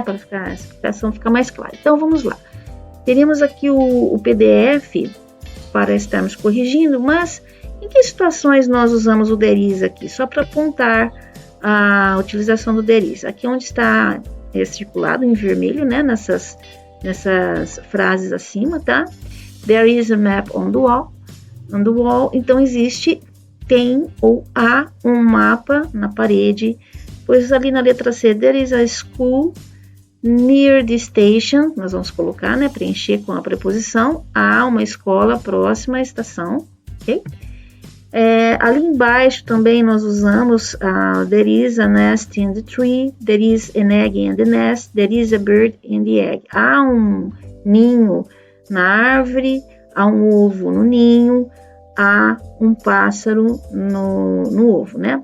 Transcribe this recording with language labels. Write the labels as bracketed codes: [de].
[pt] Para a explicação ficar mais clara. Então vamos lá. Teríamos aqui o PDF para estarmos corrigindo, mas em que situações nós usamos o there is aqui? Só para apontar a utilização do there is. Aqui onde está circulado em vermelho, né? Nessas frases acima, tá? [en] There is a map on the wall. On the wall, [pt] então tem ou há um mapa na parede. Pois ali na letra C, [en] there is a school near the station. [pt] Nós vamos colocar, né, preencher com a preposição. Há uma escola próxima à estação, ok? Ali embaixo também nós usamos [en] there is a nest in the tree, there is an egg in the nest, there is a bird in the egg. [pt] Há um ninho na árvore, há um ovo no ninho, há um pássaro no ovo, né?